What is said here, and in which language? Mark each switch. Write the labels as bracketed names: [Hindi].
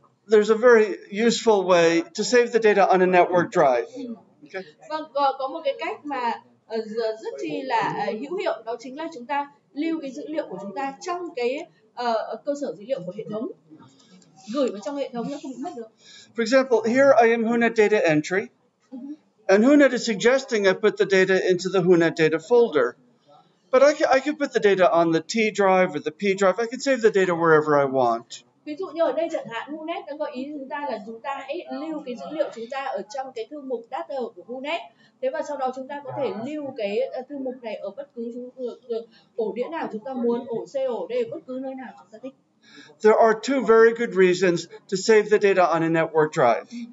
[English] There's a very useful way to save the data on a network drive. Okay? [Vietnamese] Vâng, có một cái cách mà rất chi là hữu hiệu, đó chính là chúng ta lưu cái dữ liệu của chúng ta trong cái cơ sở dữ liệu của hệ thống, gửi vào trong hệ thống nó không bị mất được. [English] For example, here I am WHONET data entry, and WHONET is suggesting I put the data into the WHONET data folder. But I can put the data on the T drive or the P drive. I can save the data wherever I want. [Vietnamese] Ví dụ như ở đây chẳng hạn, WHONET đã gợi ý chúng ta là chúng ta hãy lưu cái dữ liệu chúng ta ở trong cái thư mục data của WHONET. Thế và sau đó chúng ta có thể lưu cái thư mục này ở bất cứ ổ đĩa nào chúng ta muốn, ổ C, ổ D, bất cứ nơi nào chúng ta thích. [English] There are two very good reasons to save the data on a network drive.